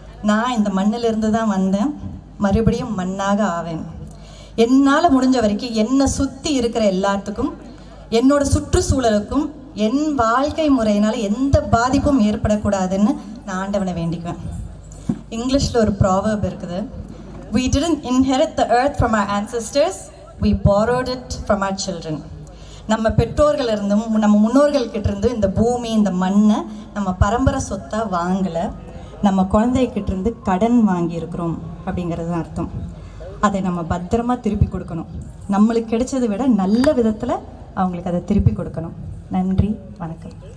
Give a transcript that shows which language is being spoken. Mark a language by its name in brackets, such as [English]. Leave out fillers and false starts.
[Tamil] நான் இந்த மண்ணிலிருந்து தான் வந்தேன், மறுபடியும் மண்ணாக ஆவேன். என்னால் முடிஞ்ச வரைக்கும் என்னை சுற்றி இருக்கிற எல்லாத்துக்கும், என்னோட சுற்றுச்சூழலுக்கும், என் வாழ்க்கை முறையினால் எந்த பாதிப்பும் ஏற்படக்கூடாதுன்னு நான் ஆண்டவனை வேண்டிக்குவேன். இங்கிலீஷில் ஒரு ப்ராவர்ப் இருக்குது, [English] we didn't inherit the earth from our ancestors, we borrowed it from our children. [Tamil] நம்ம பெற்றோர்கள் இருந்தும் நம்ம முன்னோர்கள்கிட்ட இருந்து இந்த பூமி, இந்த மண்ணை நம்ம பரம்பரை சொத்தாக வாங்கலை, நம்ம குழந்தைகிட்ட இருந்து கடன் வாங்கியிருக்கிறோம் அப்படிங்கிறது தான் அர்த்தம். அதை நம்ம பத்திரமா திருப்பி கொடுக்கணும். நம்மளுக்கு கிடைச்சதை விட நல்ல விதத்தில் அவங்களுக்கு அதை திருப்பி கொடுக்கணும். நன்றி, வணக்கம்.